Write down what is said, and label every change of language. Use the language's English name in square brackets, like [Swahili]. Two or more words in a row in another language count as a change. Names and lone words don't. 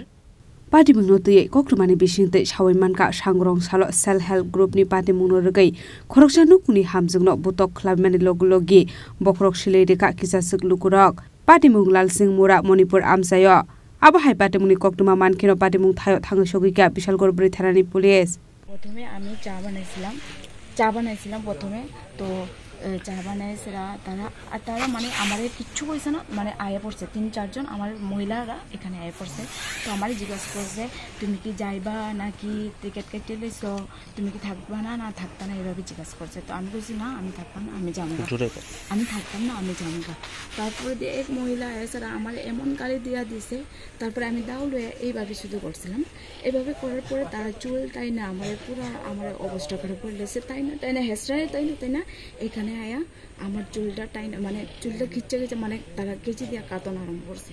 [Kok Borok] Party mungnote kokrumani bisingte sawaimanka sangrong salo [English] self help group [Kok Borok] ni party mungno regai khoroksa nukuni hamjukno botok khlaimani logi bokrok shile rekha kisa suklo korok party munglal singmora Manipur amsayo Aba hai party mungni koktuma mankino party mung thayo thang sogika bishalgor buri thanani police [Bangla] প্রথমে আমি চা বানাইছিলাম প্রথমে তো চা বানাইছিলা তারা মানে আমারে কিচ্ছু কইছে না মানে আয়া পড়ছে 3-4 জন আমার মহিলারা এখানে আয়া পড়ছে তো আমারে জিজ্ঞাসা করছে তুমি কি যাইবা নাকি টিকেট কেটে লইছো তুমি কি থাকবা না থাকতা না এভাবে জিজ্ঞাসা করছে তো আমি কইছি না আমি থাকতাম না আমি যাবো আমি থাকতাম না আমি যাবো তারপরে দিয়ে এক মহিলা এসরা আমার এমন গালি দিয়া দিছে তারপরে আমি দাউলে এইভাবে শুধু করছিলাম এইভাবে করার পরে তারা চুল তাই না আমার পুরো আমার অবস্থা খারাপ করে দিয়েছে তাই না হেসরায় তাই না এখানে আয়া আমার চুলটা টাইনা মানে চুলটা খিচে মানে তারা কেচি দিয়া কাটন আরম্ভ করছে